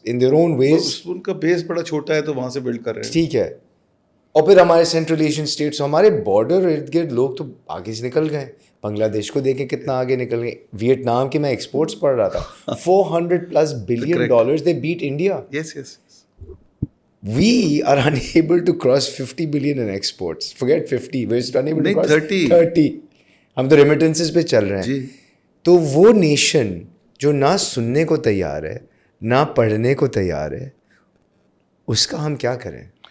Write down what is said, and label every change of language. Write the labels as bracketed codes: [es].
[ur] ان کا بیس بڑا چھوٹا ہے تو وہاں سے بلڈ کر رہے ہیں. ٹھیک ہے. اور پھر ہمارے سینٹرل ایشین اسٹیٹس, ہمارے بارڈر ارد گرد لوگ تو آگے سے نکل گئے. بنگلہ دیش کو دیکھیں کتنا آگے نکل گئے. ویتنام کے میں ایکسپورٹس پڑھ رہا تھا, [en] $400+ billion they beat India. Yes. We are unable to cross 50 billion in exports. Forget 50, we're just unable to cross 30. [ur] ہم تو ریمیٹنسز پہ چل رہے ہیں. تو وہ نیشن جو نہ سننے کو تیار ہے نہ پڑھنے کو تیار ہے, اس کا ہم کیا کریں؟